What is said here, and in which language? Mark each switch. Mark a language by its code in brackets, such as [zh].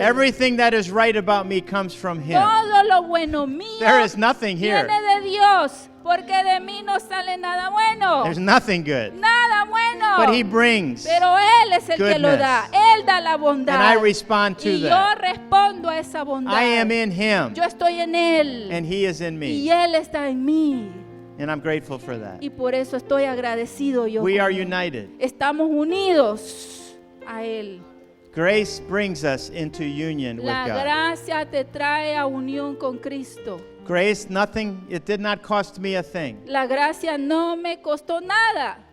[en] Everything that is right about me comes from Him. [es] Todo lo bueno mío [en] There is nothing here. [es] viene de Dios, porque de mí no sale nada bueno. [en] There's nothing good. [es] Nada bueno. [en] But He brings. [es] Pero Él es el que lo da. Él da la bondad. [en] And I respond to [es] y yo [en] that. [es] respondo a esa bondad. [en] I am in Him, [es] Yo estoy en Él. [en] and He is in [es] Y [en] me. [es] Él está en mí. [en] And I'm grateful for that. [es] Y por eso estoy agradecido yo. [en] We [es] con [en] are [es] Él. [en] united. [es] Estamos unidos a Él. [en] Grace brings us into union with [es] La [en] God. [es] gracia te trae a unión con Cristo. [en] Grace, it did not cost me a thing. [es] La gracia no me costó nada.